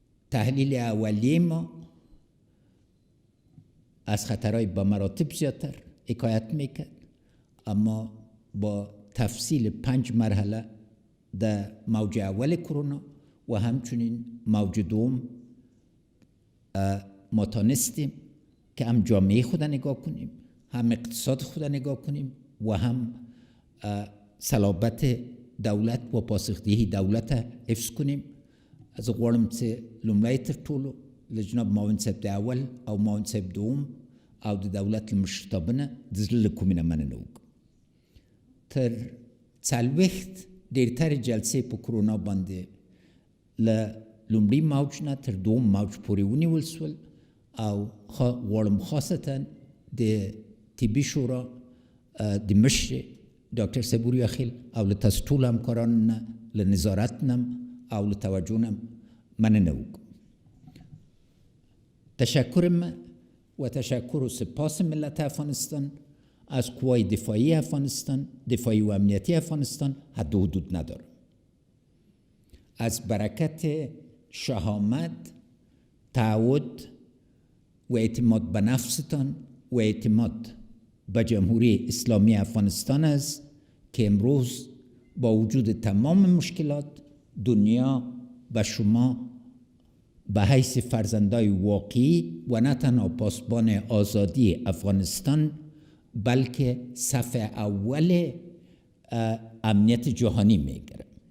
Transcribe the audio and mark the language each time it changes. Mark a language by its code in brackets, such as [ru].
[fa] تحلیل اولیه ما از خطرهای با مراتب زیادتر حکایت میکرد، اما با تفصیل 5 مرحله در موج اول کرونا و همچنین موج دوم ما تانستیم که هم جامعه خود نگاه کنیم، هم اقتصاد خود نگاه کنیم و هم صلابت دولت و پاسخدهی دولت حفظ کنیم. [ps] از غواړم چې لومړی تر ټولو له جناب معاون صاحب د اول او معاون صاحب دوم او د دولت له مشرتابه نه د زړه له کومې نه مننه وکړم. تر 40 ډېرترې جلسې په کرونا باندې له لومړي موج نه تر دوم موج پورې ونیول سول او غواړم خاصتا د طبي شورا د مشر ډاکټر صبور یاخیل او له تاسو ټولو همکارانو نه له نظارت نه او له توجه نه مننه وکړم. [fa] تشکر من و تشکر و سپاس ملت افغانستان از قوای دفاعی افغانستان، دفاعی و امنیتی افغانستان حد و حدود ندارم. از برکت شهامت، تعهد و اعتماد به نفستان و اعتماد به جمهوری اسلامی افغانستان است که امروز با وجود تمام مشکلات دنیا به شما به حیث فرزندای واقعی و نه تنها پاسبان آزادی افغانستان بلکه صف اول امنیت جهانی میگیره.